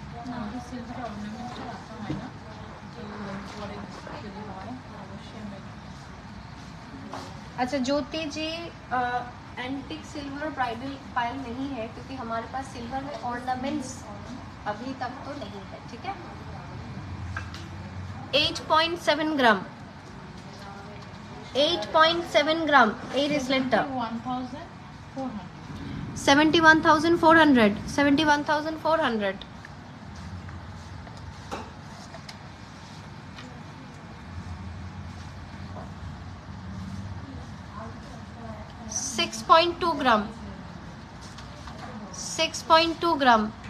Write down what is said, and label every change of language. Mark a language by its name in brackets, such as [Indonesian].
[Bangla] না, ওই silver ornament টা রাখা হয় না। তো পরে যদি হয়, অবশ্যই আমি [Hindi] अच्छा ज्योति जी एंटिक सिल्वर ब्राइडल पायल नहीं है क्योंकि हमारे पास सिल्वर में ऑर्नामेंट्स अभी तक तो नहीं है, ठीक है। 8.7 ग्राम 8.7 ग्राम [Bangla] এই রিসলেটটা 71,400. [Hindi] 71,400 6.2 ग्राम 6.2 ग्राम